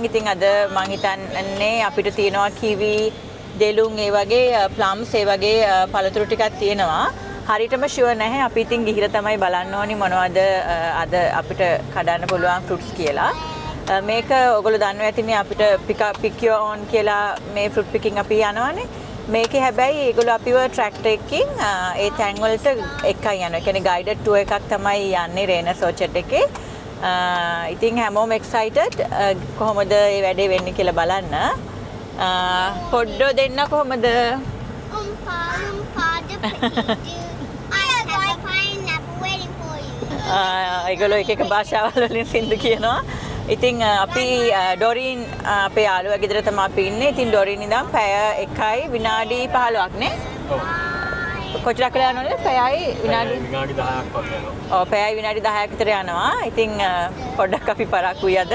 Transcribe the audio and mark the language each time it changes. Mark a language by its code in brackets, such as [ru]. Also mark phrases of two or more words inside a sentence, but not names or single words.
[si] ඉතින් අද මම හිතන්නේ අපිට තියෙනවා කිවි, දෙලුම්, ඒ වගේ ප්ලම්ස්, ඒ වගේ පළතුරු ටිකක් තියෙනවා. හරියටම ෂුවර් නැහැ. අපි ඉතින් ගිහිල්ලා තමයි බලන්න ඕනි මොනවද අද අපිට කඩන්න පුළුවන් ෆෘට්ස් කියලා. මේක ඔයගොල්ලෝ දන්නවා ඇතිනේ අපිට [en] pick your own [si] කියලා මේ [en] fruit picking [si] අපි යනවානේ. මේකේ හැබැයි ඒගොල්ලෝ අපිව ට්‍රැක්ටර් එකකින් ඒ තැන් වලට එකයි යනවා. ඒ කියන්නේ [en] guided tour [si] එකක් තමයි යන්නේ රේනස් ඕචර්ඩ් එකේ. ඉතින් හැමෝම excited කොහොමද මේ වැඩේ වෙන්නේ කියලා බලන්න. පොඩ්ඩෝ දෙන්න කොහොමද? [en] Loompa, doopity-doo. I have pineapple waiting for you. [si] ඒගොල්ලෝ එක භාෂාවල් වලින් සින්දු කියනවා. ඉතින් අපි ඩොරින් අපේ යාළුවා ගෙදර තමයි අපි ඉන්නේ. ඉතින් ඩොරින් ඉඳන් පැය 1යි විනාඩි 15ක් නේ? ඔව්. කොච්චරක් වෙලා යනවද? පැයයි විනාඩි 10ක් වගේ යනවා. ඔව් පැයයි විනාඩි 10ක් විතර යනවා. ඉතින් පොඩ්ඩක් අපි පරක්කුයි අද.